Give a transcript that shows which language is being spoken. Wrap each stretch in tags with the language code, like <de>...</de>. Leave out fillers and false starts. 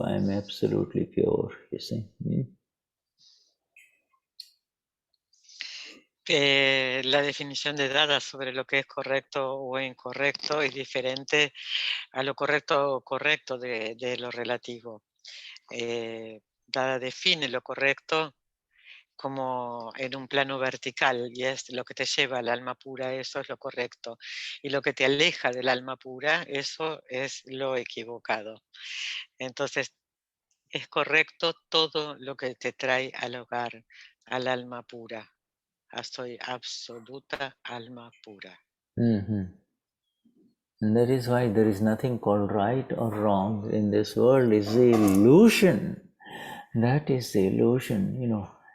<en>I am absolutely pure, you see.</en> <es>La definición de Dada sobre lo que es correcto o incorrecto es diferente a lo correcto o correcto de lo relativo. Dada define lo correcto como en un plano vertical, y es lo que te lleva al alma pura, eso es lo correcto. Y lo que te aleja del alma pura, eso es lo equivocado. Entonces, es correcto todo lo que te trae al hogar, al alma pura. Soy absoluta alma pura.</es> <en>And that is why there is nothing called right or wrong in this world. It's the illusion. That is the illusion, you know.</en>